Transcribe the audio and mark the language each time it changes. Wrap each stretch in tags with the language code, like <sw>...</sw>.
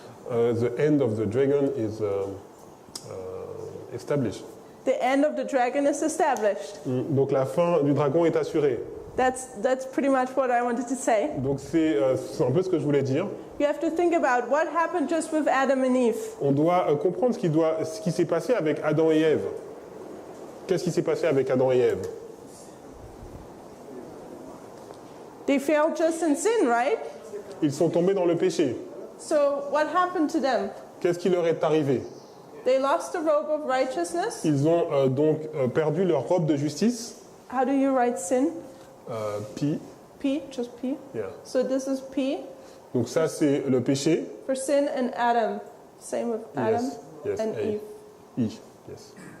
<en>The end of the dragon is established. The end of the dragon is established.</en> <fr>Donc la fin du dragon est assurée.</fr> <en>That's pretty much what I wanted to say.</en> <fr>Donc c'est un peu ce que je voulais dire.</fr> <en>You have to think about what happened just with Adam and Eve.</en> <fr>On doit comprendre ce qui s'est passé avec Adam et Ève. Qu'est-ce qui s'est passé avec Adam et Ève?</fr> <en>They failed just in sin, right?</en> <fr>Ils sont tombés dans le péché.</fr> <en>So what happened to them?</en> <fr>Qu'est-ce qui leur est arrivé?</fr> <en>They lost the robe of righteousness.</en> <fr>Ils ont donc perdu leur robe de justice.</fr> <en>How do you write sin? Pi. P, just P. Yeah. So this is P</en> <fr>Donc ça c'est le péché.</fr> <en>for sin and Adam. Same with Adam Yes, and A. Eve. I. Yes.</en>